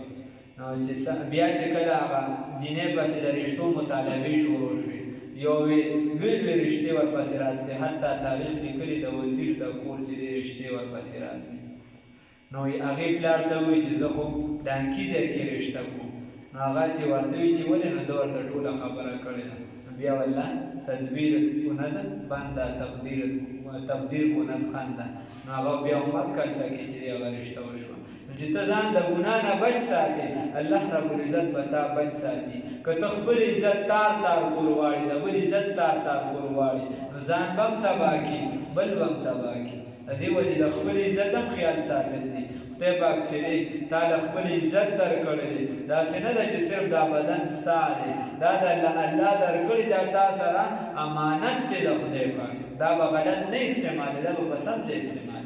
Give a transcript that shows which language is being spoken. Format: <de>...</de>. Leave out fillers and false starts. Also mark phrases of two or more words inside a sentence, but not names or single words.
<ps>نو چې بیا چې کله هغه جینۍ پسې د رشتو مطالبې شروع شوې یوې لوی لوی رشتې ورپسې راتلې حتی تاریخ لیکلي د وزیر د کور چې دې رشتې ورپسې راتلې. نو هغې پلار ته ووایي چې زه خو ډانکي ځای کې رشته کوم. نو هغه چې ورته وایي چې ولې نو ده ورته ټوله خبره کړې ده.</ps> <fa>بیا والله تدبیر کند بنده تقدیر کند خنده.</fa> <ps>نو هغه بیا مکه ته کې چې هغه رشته وشوه. نو چې ته ځان د ګناه نه بچ ساتې الله رب العزت به تا بچ ساتي. که ته خپل عزت تار تار کول غواړې د بل عزت تار تار کول غواړې نو ځان به هم تباه کړي بل به هم تباه کړي. د دې وجې د خپل عزت هم خیال ساتل دي. خدای پاک چې دی تا له خپل عزت درکړی دی داسې نه ده چې صرف دا بدن ستا دی دا د الله درکړی دا تا سره امانت دی د خدای پاک دا به غلط نه استعمالوي دا به په سم ځای استعمالوي.</ps>